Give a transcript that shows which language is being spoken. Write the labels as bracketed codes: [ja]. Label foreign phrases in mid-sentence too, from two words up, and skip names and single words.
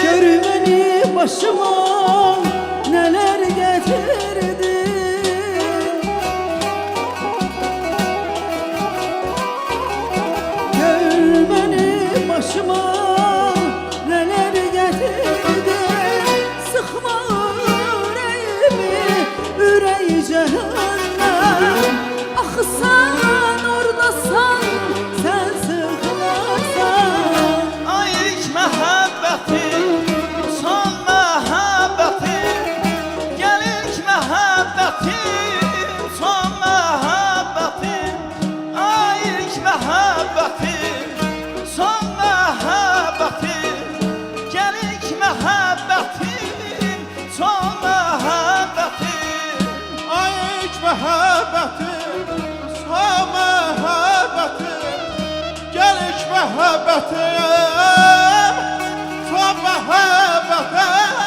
[tr] Gör beni başıma neler getirdin Gör beni başıma neler getirdin Sıkma yüreğimi, yüreği cehennem Ah sen oradasan, sen sıkılarsan [az] Ay ilk məhəbbətim, son məhəbbətim Gəl ilk məhəbbətim, son məhəbbətim Ay ilk məhəbbətim, son məhəbbətim Gəl ilk məhəbbətim, son məhəbbətim Ay ilk məhəbbətim, son məhəbbətim Gəl ilk məhəbbətim, son məhəbbətim